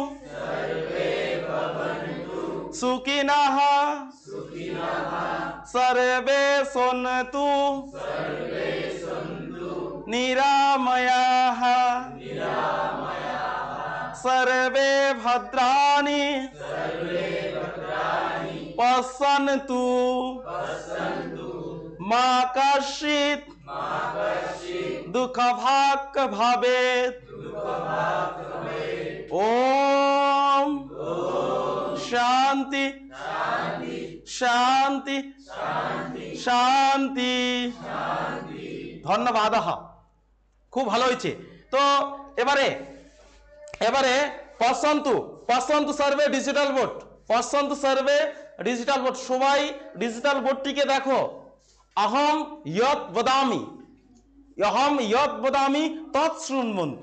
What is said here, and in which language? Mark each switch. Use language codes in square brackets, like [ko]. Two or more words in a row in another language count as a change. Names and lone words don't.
[sa] सुखिनः सर्वे सन्तु निरामयाः सर्वे भद्राणि पश्यन्तु मा कश्चित् दुःखभाग् भवेत्। ओम शांति शांति शांति। [bn] ধন্যবাদ। খুব ভালো হয়েছে। [sa] তো এবারে पश्यन्तु सर्वे [en] digital board, [sa] पश्यन्तु सर्वे [en] digital board. [bn] সবাই ডিজিটাল বোর্ডটিকে দেখো। [sa] अहम यत् वदामि तत् शृण्वन्तु।